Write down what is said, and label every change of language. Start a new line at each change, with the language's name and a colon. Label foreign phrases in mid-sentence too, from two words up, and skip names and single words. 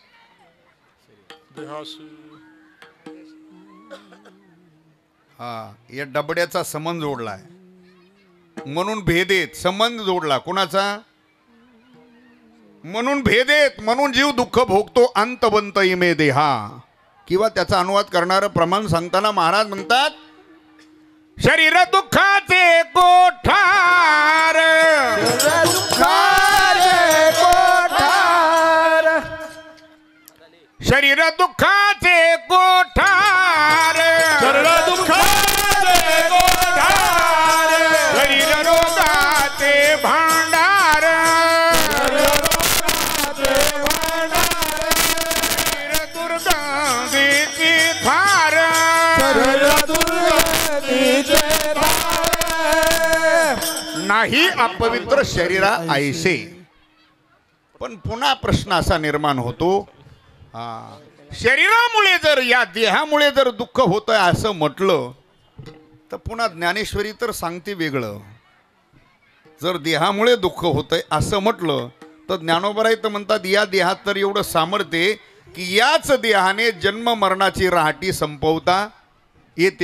Marathi: हा, या डबड्याचा संबंध जोडलाय म्हणून भेदेत. संबंध जोडला कोणाचा? म्हणून भेदेत, म्हणून जीव दुःख भोगतो.
Sanskrit: अंतबंत इमे देहा.
Marathi: किंवा त्याचा अनुवाद करणारं प्रमाण सांगताना महाराज म्हणतात, शरीर दुःखाचे कोठार, शरीर दुःखाचे कोठार, शरीर दुःखाचे कोठार, शरीर रोगाचे भांडार, शरीर दुर्गंधीची थार, नाही अपवित्र शरीरा ऐसे. पण पुन्हा प्रश्न असा निर्माण होतो, शरीरामुळे जर या देहामुळे जर दुःख होतंय असं म्हटलं तर पुन्हा ज्ञानेश्वरी तर सांगते वेगळं. जर देहामुळे दुःख होतंय असं म्हटलं तर ज्ञानोबराय तर म्हणतात या देहात तर एवढं सामर्थ्य की याच देहाने जन्म मरणाची राहाटी संपवता येते.